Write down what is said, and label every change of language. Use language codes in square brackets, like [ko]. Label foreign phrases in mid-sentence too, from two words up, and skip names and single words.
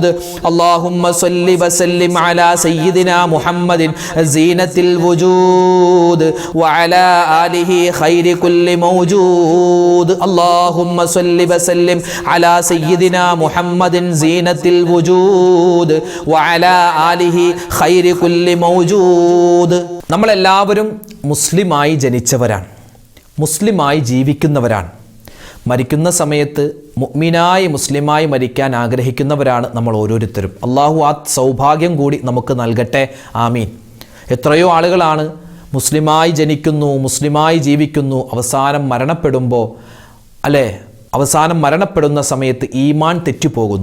[ar] اللهم صل وسلم على سيدنا محمد زينة الوجود وعلى آله خير كل موجود. اللهم صل وسلم على سيدنا محمد زينة الوجود وعلى آله خير كل موجود. [ml] നമ്മളെല്ലാവരും മുസ്ലിമായി ജനിച്ചവരാണ്, മുസ്ലിമായി ജീവിക്കുന്നവരാണ്. മരിക്കുന്ന സമയത്ത് മുഅ്മിനായി മുസ്ലിമായി മരിക്കാൻ ആഗ്രഹിക്കുന്നവരാണ് നമ്മൾ ഓരോരുത്തരും. അള്ളാഹു ആ സൗഭാഗ്യം കൂടി നമുക്ക് നൽകട്ടെ, ആമീൻ. എത്രയോ ആളുകളാണ് മുസ്ലിമായി ജനിക്കുന്നു, മുസ്ലിമായി ജീവിക്കുന്നു, അവസാനം മരണപ്പെടുന്ന സമയത്ത് ഈമാൻ തെറ്റിപ്പോകുന്നു.